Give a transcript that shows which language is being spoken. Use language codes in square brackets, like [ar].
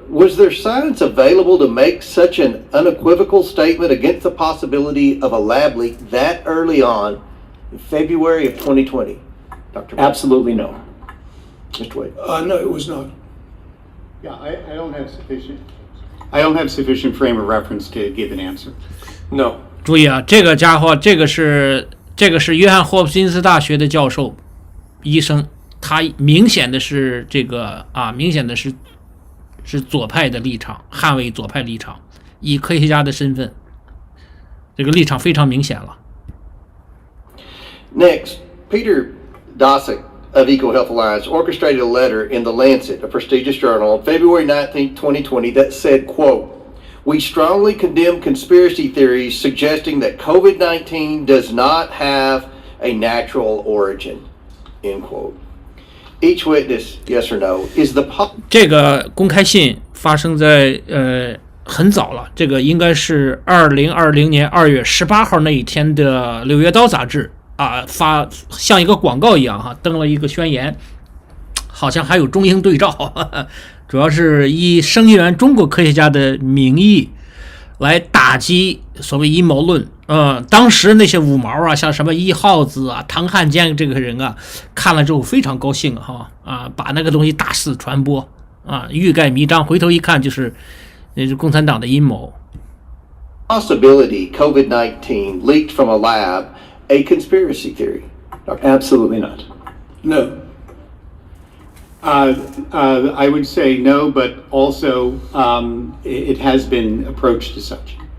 [en] Was there science available to make such an unequivocal statement against the possibility of a lab leak that early on in February of 2020? Dr. Absolutely no. Mr. Wade? No, it was not. Yeah, I don't have sufficient frame of reference to give an answer. No. [zh] 注意啊，这个家伙，这个是约翰霍普金斯大学的教授，医生，他明显的是明显的是左派的立场，捍卫左派立场，以科学家的身份，这个立场非常明显了。 [en] Next, Peter Daszak of EcoHealth Alliance orchestrated a letter in The Lancet, a prestigious journal, on February 19, 2020 that said, quote, we strongly condemn conspiracy theories suggesting that COVID-19 does not have a natural origin, end quote. Each witness, yes or no, is the [zh] 这个公开信发生在很早了，这个应该是2020年2月18号那一天的《柳叶刀》杂志发像一个广告一样登了一个宣言，好像还有中英对照，主要是以声援中国科学家的名义来打击所谓阴谋论。当时那些五毛像什么一号子唐汉奸这个人看了之后非常高兴把那个东西大肆传播欲盖弥彰，回头一看就是那是共产党的阴谋。 [en] Possibility COVID-19 leaked from a lab a conspiracy theory? Absolutely not. No. I would say no, but also it has been approached as such.